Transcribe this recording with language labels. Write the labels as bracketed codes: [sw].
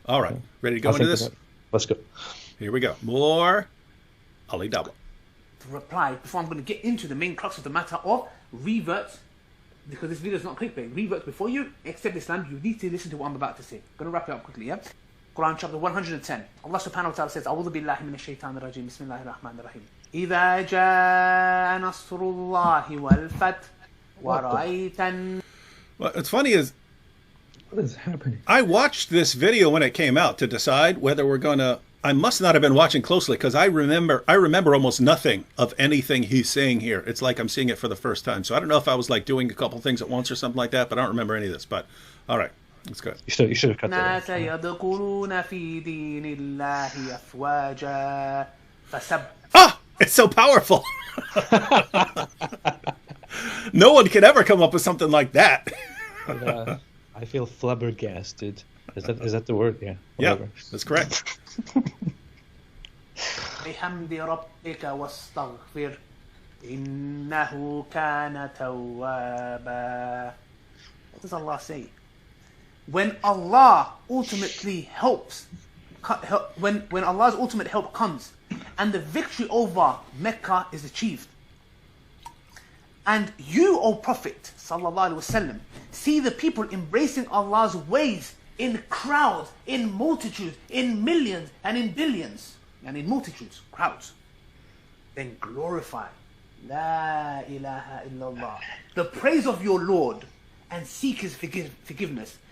[en] All right. Ready to go into this? Let's go. Here we go. More Ali Dawah. To reply, before I'm going to get into the main crux of the matter of revert, because this video is not clickbait. Revert before you accept Islam, you need to listen to what I'm about to say. I'm going to wrap it up quickly, yeah? Quran chapter 110. Allah subhanahu wa ta'ala says, [ar] أعوذ بالله من الشيطان الرجيم بسم الله الرحمن الرحيم إذا جاء نصر الله والفتح ورأيت. [en] Well, what's funny is, what is happening? I watched this video when it came out to decide whether we're going to. I must not have been watching closely because I remember almost nothing of anything he's saying here. It's like I'm seeing it for the first time. So I don't know if I was like doing a couple things at once or something like that, but I don't remember any of this. But all right, let's go. You should have cut that. Ah, it's so powerful. No one can ever come up with something like that. I feel flabbergasted. Is that the word? Yeah. Whatever. Yeah, that's correct. [ar] بحمد ربك واستغفر إنه كان توابا. [en] What does Allah say? When Allah ultimately helps, when Allah's ultimate help comes, and the victory over Mecca is achieved, and you, O Prophet sallallahu alaihi wasallam, see the people embracing Allah's ways in crowds, in multitudes, in millions, and in billions, and in multitudes, crowds, then glorify La ilaha illallah, the praise of your Lord, and seek His forgiveness.